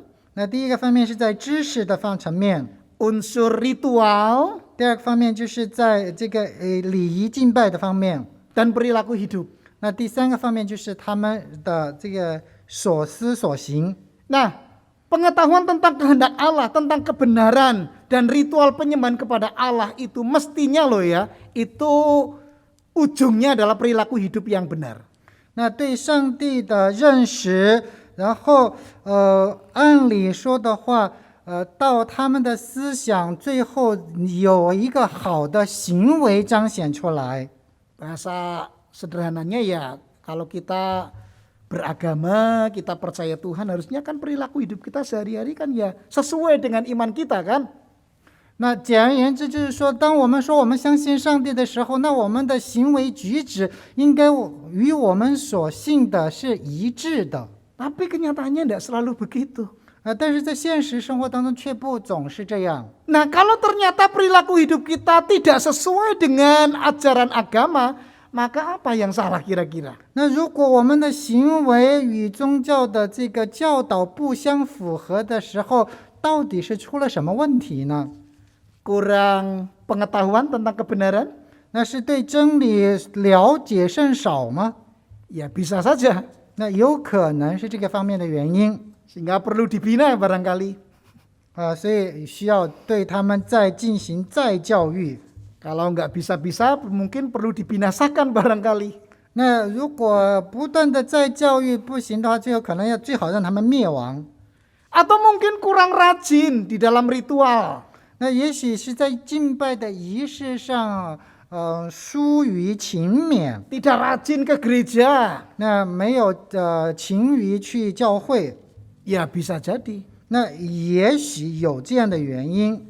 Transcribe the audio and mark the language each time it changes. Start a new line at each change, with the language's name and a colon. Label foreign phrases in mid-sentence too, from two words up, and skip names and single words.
Chinese: 那第一个方面是在知识的层面，
Indonesian: unsur ritual,
Chinese: 第二个方面就是在这个礼仪敬拜的方面，
Indonesian: dan perilaku hidup.
Chinese: 那第3个方面就是他们的这个所思所行。
Indonesian: Nah, pengetahuan tentang kehendak Allah, tentang kebenaran dan ritual penyembahan kepada Allah itu mestinya loh ya, itu ujungnya adalah perilaku hidup yang benar.
Chinese: 那对上帝的认识，然后按理说的话，到他们的思想最后有一个好的行为彰显出来。
Indonesian: Bahasa sederhananya ya, kalau kita beragama, kita percaya Tuhan, harusnya kan perilaku hidup kita sehari-hari kan ya sesuai dengan iman kita kan.
Chinese: 那简而言之就是说，当我们说我们相信上帝的时候，那我们的行为举止应该与我们所信的是一致的。
Indonesian: Tapi kenyataannya tidak selalu begitu.
Chinese: 但是在现实生活当中却不总是这样。
Indonesian: Nah, kalau ternyata perilaku hidup kita tidak sesuai dengan ajaran agama, maka apa yang salah kira-kira?
Chinese: 那如果我们的行为与宗教的这个教导不相符合的时候，到底是出了什么问题呢？
Indonesian: Kurang pengetahuan tentang kebenaran?
Chinese: 那是对真理了解甚少吗？
Indonesian: Ya bisa saja.
Chinese: 那有可能是这个方面的原因。
Indonesian: Sehingga perlu dibina barangkali.
Chinese: 所以需要对他们再进行再教育。
Indonesian: Kalau nggak bisa-bisa mungkin perlu dibinasakan barangkali.
Chinese: 那如果不断的再教育不行的话，最后可能要最好让他们灭亡。
Indonesian: Atau mungkin kurang rajin di dalam ritual.
Chinese: 那也许是在敬拜的仪式上，疏于勤勉，
Indonesian: Tidak rajin ke gereja.
Chinese: 那没有勤于去教会，
Indonesian: Ya bisa jadi.
Chinese: 那也许有这样的原因。